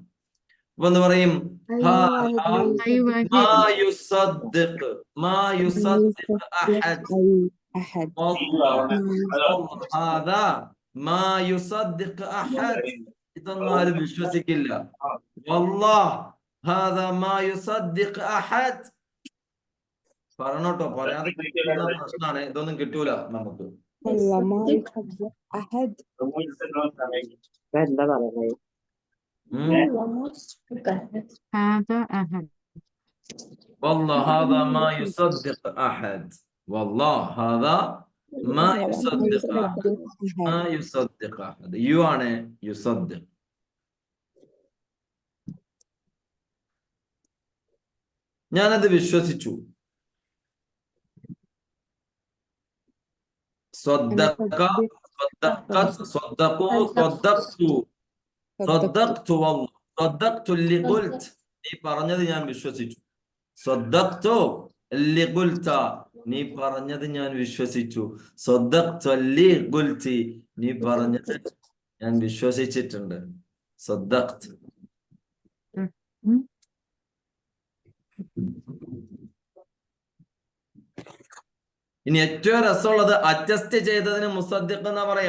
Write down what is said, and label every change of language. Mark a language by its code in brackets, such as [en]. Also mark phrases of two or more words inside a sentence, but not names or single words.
[ml] അപ്പൊ എന്ന് പറയും ഇതൊന്നും ആരും വിശ്വസിക്കില്ല. പറഞ്ഞോട്ടോ, പറയാതെ പ്രശ്നമാണ്. ഇതൊന്നും കിട്ടൂല നമുക്ക്. എന്താ പറയുന്നത്? [ar] هذا أحد. والله هذا ما يصدق أحد. والله هذا ما يصدق أحد. ما يصدق أحد. [ml] You ആണ് يصدق. ഞാനത് വിശ്വസിച്ചു. [ar] صدق صدقت صدقوا صدقت صدقت والله صدقت اللي قلت. [ml] നീ പറഞ്ഞത് ഞാൻ വിശ്വസിച്ചു. [ar] صدقت اللي قلت. [ml] നീ പറഞ്ഞത് ഞാൻ വിശ്വസിച്ചു. [ar] صدقت اللي قلت. [ml] നീ പറഞ്ഞത് ഞാൻ വിശ്വസിച്ചിട്ടുണ്ട്. [ar] صدقت. [ml] ഇനി ഏറ്റവും രസമുള്ളത് അഡ്ജസ്റ്റ് ചെയ്തതിന് മുസദ്ദിഖ് എന്നാ പറയാ.